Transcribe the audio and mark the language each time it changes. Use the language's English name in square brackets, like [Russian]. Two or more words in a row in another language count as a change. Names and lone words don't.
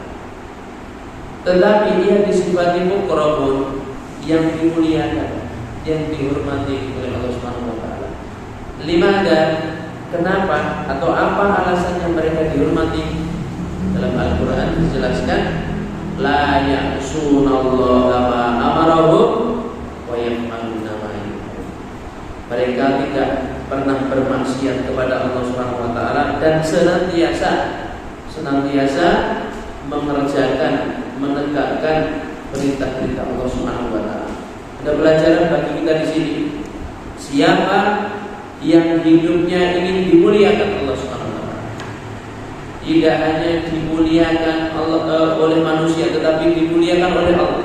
[Indonesian] Tetapi dia disifati mukrabun, yang dimuliakan, yang dihormati oleh Allah [Arabic] سبحانه وتعالى. [Indonesian] Limada, kenapa atau apa alasannya mereka dihormati? Dalam Al-Qur'an dijelaskan, [Arabic] لا يعصون الله ما أمرهم ويفعلون ما يؤمرون. [Indonesian] Mereka tidak pernah bermaksiat kepada Allah [Arabic] سبحانه وتعالى [Indonesian] dan senantiasa mengerjakan, menegakkan perintah-perintah Allah [Arabic] سبحانه وتعالى. [Indonesian] Ada pelajaran bagi kita di sini. Siapa yang hidupnya ingin dimuliakan Allah [Arabic] سبحانه وتعالى, [Indonesian] tidak hanya dimuliakan oleh manusia, tetapi dimuliakan oleh Allah.